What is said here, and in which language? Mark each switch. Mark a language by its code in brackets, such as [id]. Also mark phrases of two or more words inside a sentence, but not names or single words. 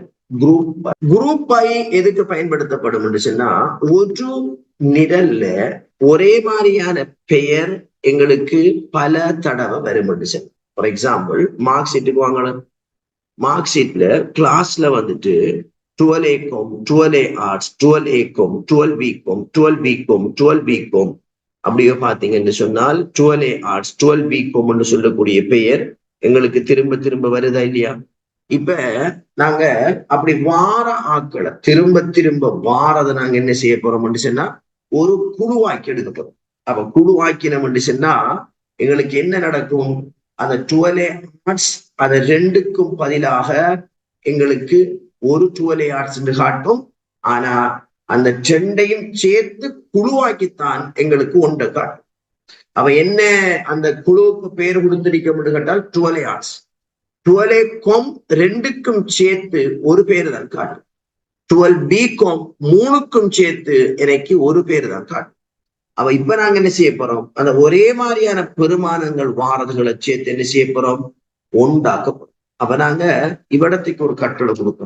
[ta] குரூப் பை எதுக்கு பயன்படுத்தப்படும் சொன்னா ஒரு நிரல்ல ஒரே மாதிரியான பெயர் எங்களுக்கு பல தடவை வரும். [en] for example mark sheetக்கு [ta] வாங்கணும். [en] mark sheetல [ta] கிளாஸ்ல வந்துட்டு 12A-com 12A ஆர்ட்ஸ் 12A-com 12B-com 12B-com 12B-com அப்படியே பாத்தீங்கன்னு சொன்னால் 12A ஆர்ட்ஸ் 12B-com சொல்லக்கூடிய பெயர் எங்களுக்கு திரும்ப திரும்ப வருதா இல்லையா? இப்ப நாங்க அப்படி வார ஆட்களை திரும்ப திரும்ப வாரதை நாங்க என்ன செய்ய போறோம்னு சொன்னா ஒரு குழுவாக்கி எடுக்க போறோம். அப்ப குழுவாக்கினோம்னு சொன்னா எங்களுக்கு என்ன நடக்கும்? அந்த 12A ஆர்ட்ஸ் அதை 2க்கும் பதிலாக எங்களுக்கு ஒரு 12A ஆர்ட்ஸ் என்று காட்டும். ஆனா அந்த 2ஐயும் சேர்த்து குழுவாக்கித்தான் எங்களுக்கு 1 காட்டும். அவ என்ன அந்த குழுவுக்கு பேர் கொடுத்திருக்க கேட்டால் 12A ஆர்ட்ஸ். 12A-com 2க்கும் சேர்த்து ஒரு பேர் தான் காட்டும். 12B-com 3க்கும் சேர்த்து எனக்கு ஒரு பேர் தான் காட்டும். அவ இப்ப நாங்க என்ன செய்ய போறோம்? அந்த ஒரே மாதிரியான பெருமானங்கள் வாரதுகளை சேர்த்து என்ன செய்ய போறோம்? உண்டாக்க போறோம். அப்ப நாங்க இவ்விடத்துக்கு ஒரு கட்டளை கொடுப்போம்.